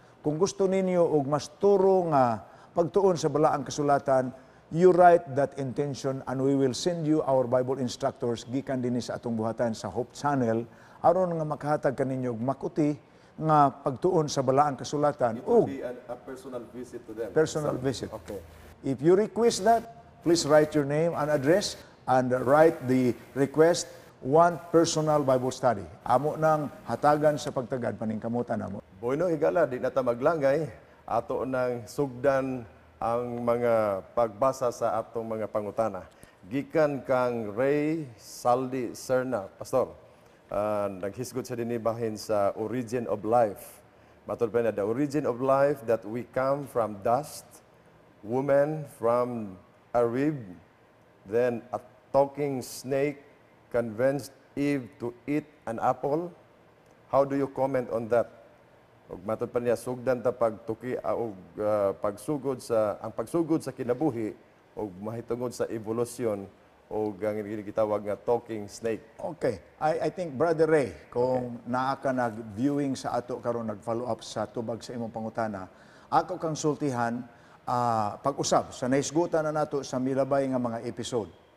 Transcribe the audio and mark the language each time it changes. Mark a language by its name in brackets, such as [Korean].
[Cebuano] Kung gusto ninyo og mas turo nga pagtuon sa balaang kasulatan, [English] you write that intention and we will send you our Bible instructors [Cebuano] gikan dinhi sa atong buhatan sa Hope Channel aron nga makahatag kaninyo og makuti nga pagtuon sa balaang kasulatan ug [English] A personal visit to them. personal visit. Okay. If you request that, please write your name and address and write the request, one personal Bible study. [Cebuano] Amo nang hatagan sa pagtagad paningkamutan namo. Bueno, higala, di na ta maglangay. Ato nang sugdan ang mga pagbasa sa atong mga pangutana. Gikan kang Ray Saldi Serna, Pastor. Naghisgot sa dinibahin sa Origin of Life. Matod pa na, [English] the origin of life that we come from dust, woman from a rib, then a talking snake convinced Eve to eat an apple. How do you comment on that? [Cebuano] Ug matod pa niya, sugdan ta pagtuki og pagsugod sa ang pagsugod sa kinabuhi ug mahitungod sa evolusyon o ang gitawag nga talking snake. Okay. [English] I think, [Cebuano] Brother Ray, kung naa ka nag-viewing sa ato karon nag-follow up sa tubag sa imong pangutana, ako kang sultihan pag-usab sa naisgutan na nato sa milabay nga mga episode.